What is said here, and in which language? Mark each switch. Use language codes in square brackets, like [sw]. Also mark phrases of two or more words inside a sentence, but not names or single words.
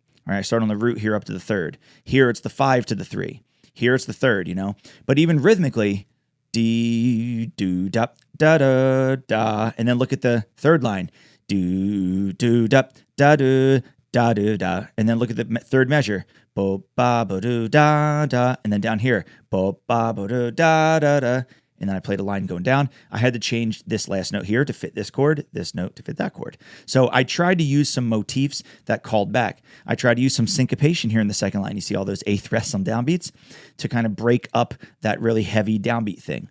[en] All right, I start on the root here up to the third. Here it's the 5 to the 3. Here it's the third, But even rhythmically, D, do, da, da, da, da. And then look at the third line. Do, do, da, da, da. Da da da, and then look at the third measure, bo ba bo do da da, and then down here, bo ba bo do da da da, and then I played a line going down. I had to change this last note here to fit this chord, this note to fit that chord. So I tried to use some motifs that called back. I tried to use some syncopation here in the second line. You see all those eighth rests on downbeats to kind of break up that really heavy downbeat thing.